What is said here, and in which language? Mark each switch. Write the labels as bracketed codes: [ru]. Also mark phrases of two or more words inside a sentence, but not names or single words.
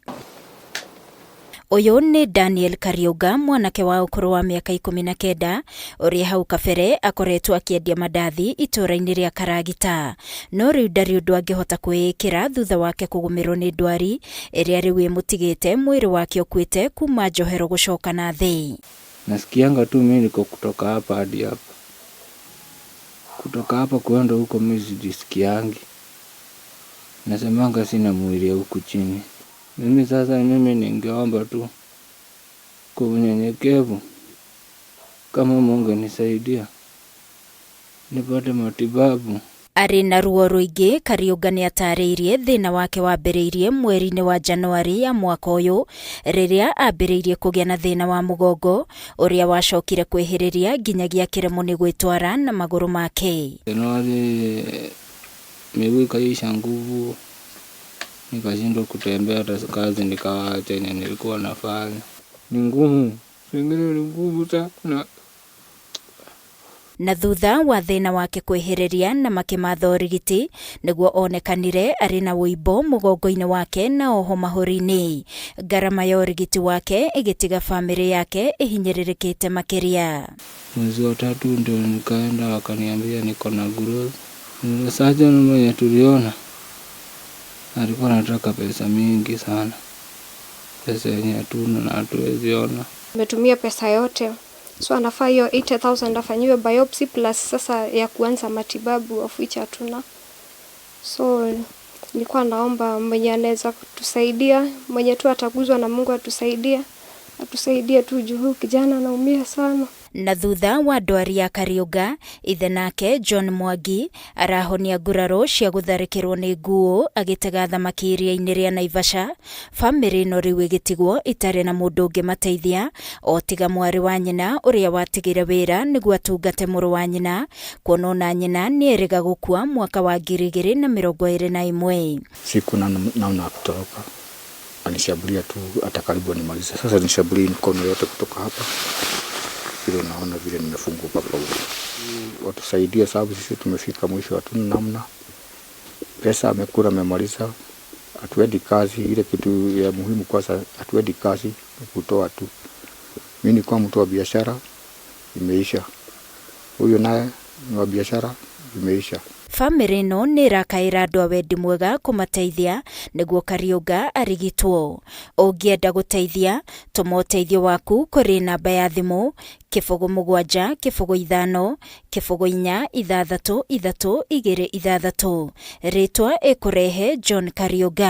[ki] Uyu ni Daniel Kariuga, mwanake wa ũkũrũ wa mĩaka 19, ũrĩa hau kabere akoretwo akĩendia mandathi itũũra-inĩ rĩa Karagita. No rĩu ndarĩ ũndũ angĩhota kwĩĩkĩra thutha wake kũgũmĩrwo nĩ ndwari ĩrĩa rĩu ĩmũtigĩte mwĩrĩ wake ũkuĩte kuma njohero gũcoka na thĩ. [sw] Nasikianga tu mimi niko kutoka hapa hadi hapa. Kutoka hapa kuenda huko mimi sijisikiangi. Nasemanga sina mwili huku chini. Mimi ningeomba tu kwa unyenyekevu kama Mungu nisaidia nipate matibabu. [ki] Arĩ na ruo rũingĩ, Kariuga nĩ atarĩirie thĩna wake wambĩrĩirie mweri-inĩ wa Januari ya mwaka ũyũ rĩrĩa ambĩrĩirie kũgĩa na thĩna wa mũgongo ũrĩa wacokire kwĩhĩrĩria nginyagia kĩremwo nĩ gwĩtwara na magũrũ make. [sw] Januari miguu ikaisha nguvu, nikashindwa kutembea, hata kazi nikawaacha yenye nilikuwa nafanya. Ni ngumu, pengine ni ngumu sana. [ki] Na thutha wa thĩna wake kwĩhĩrĩria na makĩmatha ũrigiti nĩguo onekanire arĩ na wũimbo mũgongo-inĩ wake na oho mahũri-inĩ. Ngarama ya ũrigiti wake ĩgĩtiga famĩlĩ yake ĩhinyĩrĩrĩkĩte makĩria. [sw] Mwezi wa 3 ndio nikaenda wakaniambia niko na growth. Surgeon mwenye tuliona alikuwa anataka pesa mingi sana, pesa yenye hatuna na hatuwezi ona. Nimetumia pesa yote, so anafaa hiyo 80,000 afanyiwe [en] biopsy plus [sw] sasa ya kuanza matibabu [en] of which [sw] hatuna. So nilikuwa naomba mwenye anaweza kutusaidia, mwenye tu ataguzwa na Mungu atusaidie tu juu kijana anaumia sana. [ki] Na thutha wa ndwari ya Kariuga, ithe nake John Mwangi arahonia nguraro cia gũtharĩkĩrwo nĩ nguũ agĩtega thamaki iria-inĩ rĩa Naivasha. Famĩlĩ ĩno rĩu ĩgĩtigwo itarĩ na mũndũ ũngĩmateithia o tiga mwarĩ wa nyina ũrĩa watigire wĩra nĩguo atungate mũrũ wa nyina, kuona ona nyina nĩ erĩga gũkua mwaka wa 2021. [sw] Siku naona kutoroka, anishambulia tu hata karibu nimalize. Sasa nishambulia mikono yote kutoka hapa. Vile naona vile nimefunguka kwa huko. Watusaidie sababu sisi tumefika mwisho, hatuna namna. Pesa amekula amemaliza. Hatuendi kazi, ile kitu ya muhimu kwanza hatuendi kazi, kutoa tu. Mimi ni kwa mtu wa biashara, imeisha. Huyo naye ni wa biashara, imeisha. [ki] Famĩlĩ ĩno nĩ irakaĩra andũ a wendi mwega kũmateithia nĩguo Kariuga arigitwo. Ũngĩenda gũteithia, tũma ũteithio waku kũrĩ namba ya thimũ 07 5 4 6 Rĩtwa ĩkũrehe John Kariuga.